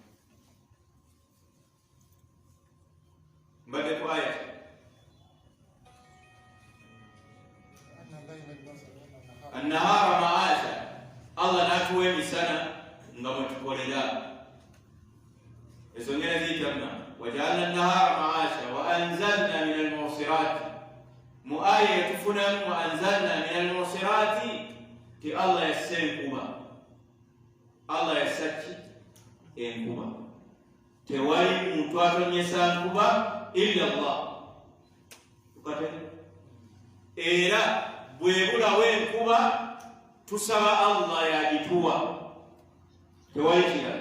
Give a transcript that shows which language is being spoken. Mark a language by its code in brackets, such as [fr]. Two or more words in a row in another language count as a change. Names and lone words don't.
[lg] Mbadde ku aya [ar] annahara maasha, [lg] Allah n'atuwa emisana nga mwe tukolera. Ezo ngera ziyitamu [ar] wajaalna annahara maasha wa anzalna min almusirati. [lg] Mu aya etufunamu [ar] wa anzalna min almusirati [lg] ti Allah yasse enkuba. Allah yassaki enkuba. Tewali muntu atonyesa nkuba illa Allah. Era bwebulawo enkuba tusaba Allah yagituwa, tewali kirala.